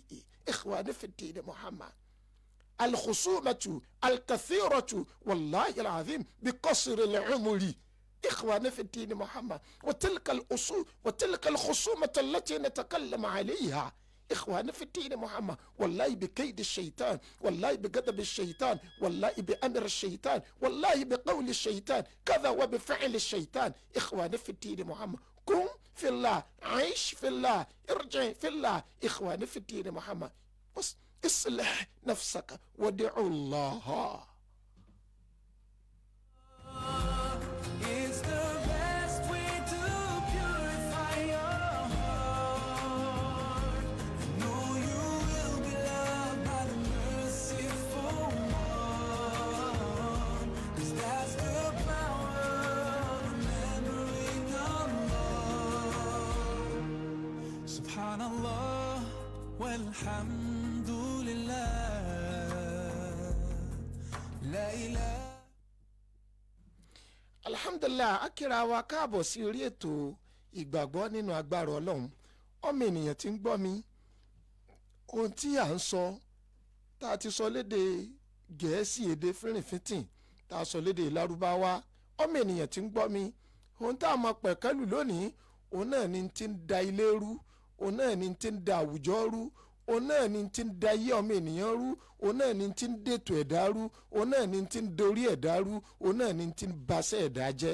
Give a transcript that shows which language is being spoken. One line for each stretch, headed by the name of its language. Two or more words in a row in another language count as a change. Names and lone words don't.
Arabic: إخواني في الدين محمد، الخصومة الكثيرة والله العظيم بقصر العمر إخواني في الدين محمد، وتلك الأصول وتلك الخصومة التي نتكلم عليها إخواني في الدين محمد، والله بكيد الشيطان، والله بغضب الشيطان، والله بأمر الشيطان، والله بقول الشيطان، كذا وبفعل الشيطان. إخواني في الدين محمد، كن في الله، عيش في الله، ارجع في الله. إخواني في الدين محمد، اصلح نفسك ودعوا الله.
English: It's the best way to purify your heart. Know you will be loved by the merciful one. 'Cause that's the power of remembering Allah.
Arabic: سبحان الله والحمد لله. لا إله. Alhamdulillah,
Yoruba: akira wa káàbọ̀ sí orí ètò ìgbàgbọ́ nínú agbára Ọlọ́run. Ọmọ ènìyàn tí ń gbọ́ mi, ohun tí à ń sọ tá a ti sọ lédè Gẹ̀ẹ́sì, èdè fínrìnfínntìn, tá a sọ lédè Lárúbáwá. Ọmọ ènìyàn tí ń gbọ́ mi, ohun tá a mọ pẹ̀kẹ́lù lónìí, òun náà ni ti ń da ilé rú, òun náà ni ti ń da àwùjọ rú, òun náà ni ti ń da ayé ọmọ ènìyàn rú, òun náà ni ti ń dètò ẹ̀dá rú, òun náà ni ti ń dorí ẹ̀dá rú, òun náà ni ti ń baṣẹ́ ẹ̀dá jẹ́.